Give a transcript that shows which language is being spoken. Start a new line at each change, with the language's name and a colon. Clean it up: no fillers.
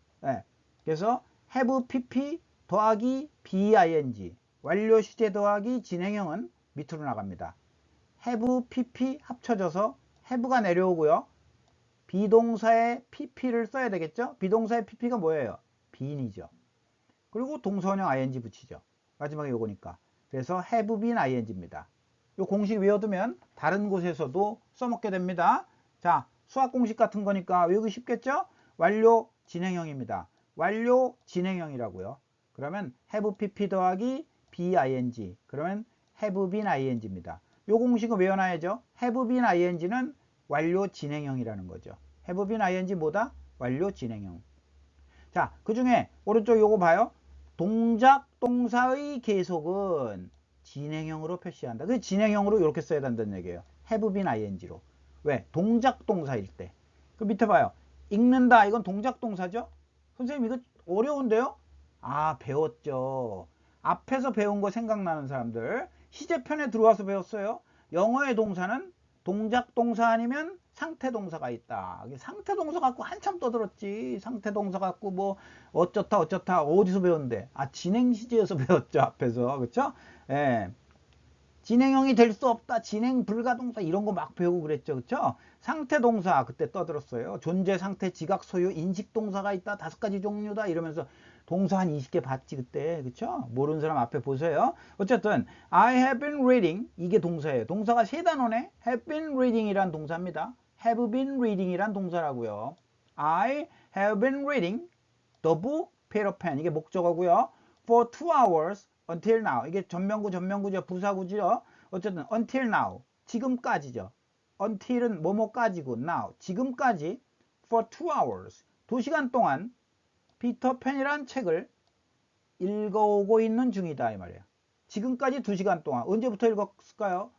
Korean: 네, 그래서 have pp 더하기 bing 완료 시제 더하기 진행형은 밑으로 나갑니다. have pp 합쳐져서 have가 내려오고요. 비동사의 pp를 써야 되겠죠? 비동사의 pp가 뭐예요? been이죠. 그리고 동사원형 ing 붙이죠. 마지막에 요거니까. 그래서 have been ing입니다. 요 공식 외워두면 다른 곳에서도 써먹게 됩니다. 자, 수학 공식 같은 거니까 외우기 쉽겠죠? 완료 진행형입니다. 완료 진행형이라고요. 그러면 have pp 더하기 bing 그러면 have been ing입니다. 요 공식은 외워놔야죠. have been ing는 완료 진행형이라는 거죠.
English: have been ing
Korean: 뭐다? 완료 진행형. 자, 그 중에 오른쪽 요거 봐요. 동작 동사의 계속은 진행형으로 표시한다. 그 진행형으로 이렇게 써야 된다는 얘기예요. have been ing로. 왜? 동작 동사일 때. 그 밑에 봐요. 읽는다. 이건 동작 동사죠? 선생님 이거 어려운데요? 아, 배웠죠. 앞에서 배운 거 생각나는 사람들. 시제편에 들어와서 배웠어요. 영어의 동사는 동작 동사 아니면 상태 동사가 있다. 상태 동사 갖고 한참 떠들었지. 상태 동사 갖고 뭐 어쩌다 어디서 배웠는데? 아, 진행 시제에서 배웠죠. 앞에서. 그렇죠? 예. 진행형이 될 수 없다. 진행 불가동사 이런 거 막 배우고 그랬죠. 그렇죠? 상태 동사 그때 떠들었어요. 존재, 상태, 지각, 소유, 인식 동사가 있다. 5가지 종류다. 이러면서 동사 한 20개 봤지 그때. 그쵸? 모르는 사람 앞에 보세요. 어쨌든
English: I have been reading
Korean: 이게 동사예요.
English: 동사가 3단어네. have been reading
Korean: 이란 동사입니다.
English: have been reading
Korean: 이란 동사라고요.
English: I have been reading the book Peter Pan
Korean: 이게 목적어고요.
English: for 2 hours until now
Korean: 이게 전명구죠. 부사구죠. 어쨌든
English: until now
Korean: 지금까지죠. until은 뭐뭐까지고
English: now
Korean: 지금까지
English: for 2 hours
Korean: 2시간 동안 피터팬이란 책을 읽어오고 있는 중이다 이 말이에요. 지금까지 2시간 동안 언제부터 읽었을까요?